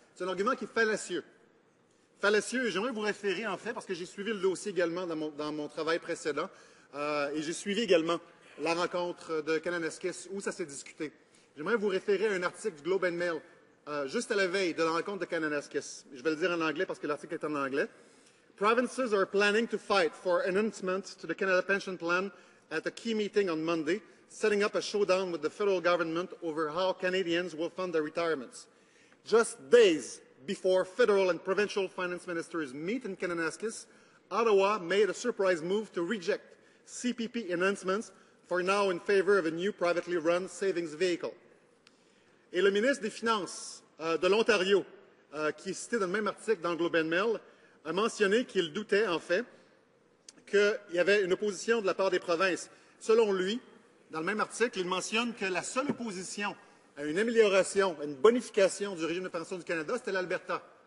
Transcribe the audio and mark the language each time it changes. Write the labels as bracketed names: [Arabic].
[French] C'est un argument qui est fallacieux. Fallacieux, et j'aimerais vous référer en fait, parce que j'ai suivi le dossier également dans mon travail précédent, et j'ai suivi également la rencontre de Kananaskis où ça s'est discuté. J'aimerais vous référer à un article du Globe and Mail juste à la veille de la rencontre de Kananaskis. Je vais le dire en anglais parce que l'article est en anglais. [English] Provinces are planning to fight for enhancement to the Canada Pension Plan at a key meeting on Monday, setting up a showdown with the federal government over how Canadians will fund their retirements. Just days before federal and provincial finance ministers meet in Kananaskis, Ottawa made a surprise move to reject CPP enhancements for now in favor of a new privately run savings vehicle. [French] Et le ministre des Finances de l'Ontario, qui est cité dans le même article dans le Globe and Mail, a mentionné qu'il doutait en fait qu'il y avait une opposition de la part des provinces. Selon lui, dans le même article, il mentionne que la seule opposition à une amélioration, à une bonification du régime de pension du Canada, c'était l'Alberta.